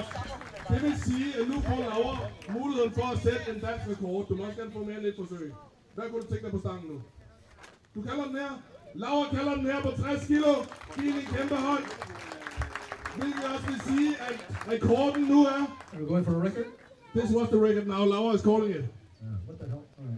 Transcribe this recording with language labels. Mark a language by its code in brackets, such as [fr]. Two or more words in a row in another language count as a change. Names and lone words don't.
[da] Det vil sige, at nu får Laura muligheden for at sætte en dansk rekord. Du må også gerne få mere end et forsøg. Hvad kunne du tænke dig på stangen nu? Du kalder den her. Laura kalder den her på 60 kilo. Giv hende en kæmpe hånd. Hvilket også vil sige, at rekorden nu er... [en] Are we going for a record? This was the record now. Laura is calling it. What the hell? All right.